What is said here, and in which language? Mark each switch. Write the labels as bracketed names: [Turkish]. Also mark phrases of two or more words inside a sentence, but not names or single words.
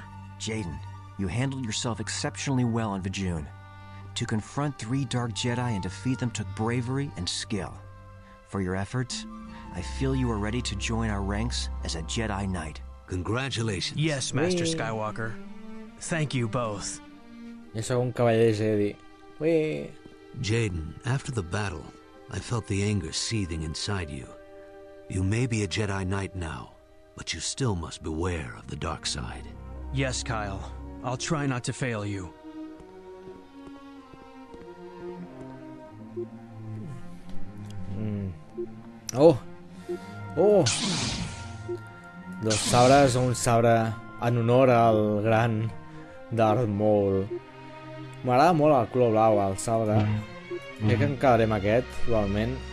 [English] Jaden, you handled yourself exceptionally well on Vijun. To confront 3 Dark Jedi and defeat them took bravery and skill. For your efforts, I feel you are ready to join our ranks as a Jedi Knight. Congratulations. Yes, Master Skywalker. Thank you both. [Catalan] Jo sóc un cavaller Jedi. Ué. [English] Jaden, after the battle, I felt the anger seething inside you. You may be a Jedi Knight now, but you still must beware of the dark side. Yes, Kyle. I'll try not to fail you. Oh! Oh! [Catalan] Dos sabres o un sabre en honor al gran Darth Maul. M'agrada molt el color blau, el sabre. Crec que em quedaré amb aquest, igualment.